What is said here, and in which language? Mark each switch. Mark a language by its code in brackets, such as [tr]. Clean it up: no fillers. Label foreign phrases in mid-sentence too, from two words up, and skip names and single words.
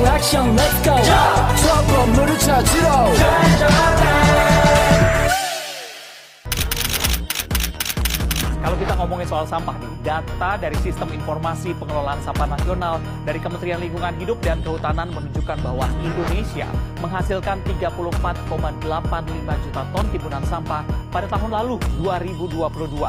[ko] 미션 [en] let's go [ko] 저 건물을 찾으러 [id] Kalau kita ngomongin soal sampah nih, data dari Sistem Informasi Pengelolaan Sampah Nasional dari Kementerian Lingkungan Hidup dan Kehutanan menunjukkan bahwa Indonesia menghasilkan 34,85 juta ton timbunan sampah pada tahun lalu 2022.